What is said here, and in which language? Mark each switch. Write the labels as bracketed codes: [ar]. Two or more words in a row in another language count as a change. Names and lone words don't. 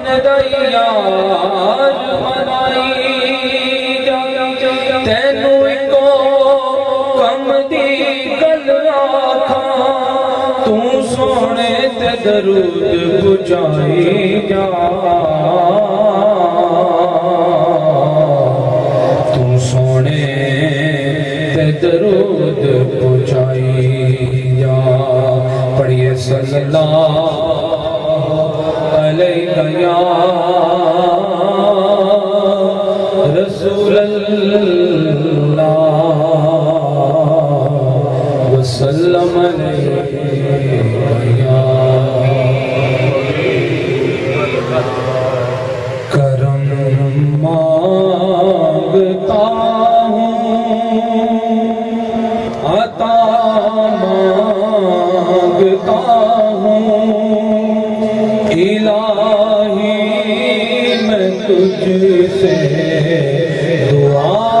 [pa] دا یار منائی جا تینوں اکو کم دی گل آکھاں توں سوہنے تے درود پجائی جا سوہنے تے درود پہنچائی جا. [ar] पढ़िए صلى الله عليك يا رسول الله وسلم عليك يا [ur] کرم مانگتا عطا مانگتا ہوں الٰہی میں تجھ سے دعا